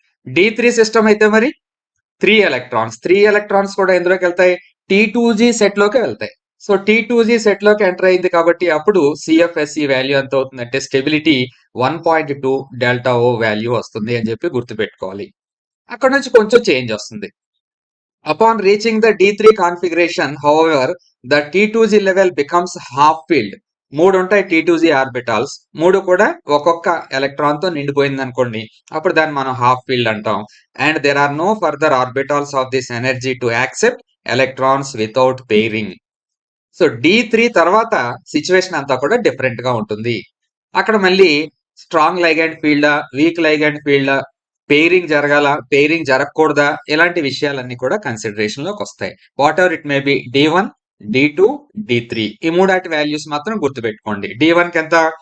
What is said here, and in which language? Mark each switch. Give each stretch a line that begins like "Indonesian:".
Telugu: D3 system అయితే మరి 3 electrons కూడా ఎందులోకి వెళ్తాయి? T2Z సెట్ లోకి వెళ్తాయి. సో T2Z సెట్ లోకి ఎంటర్ అయింది కాబట్టి అప్పుడు CFSE వాల్యూ ఎంత అవుతుందంటే స్టెబిలిటీ 1.2 డెల్టా ఓ వాల్యూ వస్తుంది అని చెప్పి గుర్తుపెట్టుకోవాలి. అక్కడ నుంచి కొంచెం చేంజ్ వస్తుంది.
English: Upon reaching the D3 configuration, however, the T2Z level becomes half filled.
Telugu: 3 ఉంటాయి T2Z ఆర్బిటాల్స్. 3 కూడా ఒక్కొక్క ఎలక్ట్రాన్ తో నిండిపోయింది అనుకోండి. అప్పుడు దాన్ని మనం హాఫ్ ఫీల్డ్ అంటాం. And
English: there are no further orbitals of this energy to accept electrons without pairing.
Telugu: So D3 తర్వాత సిచ్యువేషన్ అంతా కూడా డిఫరెంట్ గా ఉంటుంది. అక్కడ మళ్ళీ strong ligand ఫీల్డా, week ligand ఫీల్డా, pairing జరగాల, పెయిరింగ్ జరగకూడదా, ఇలాంటి విషయాలన్నీ కూడా కన్సిడరేషన్ లోకి వస్తాయి.
English: what ever it may be
Telugu: D1, D2, D3 ఈ మూడాటి వాల్యూస్ మాత్రం గుర్తుపెట్టుకోండి. D1 కి ఎంత?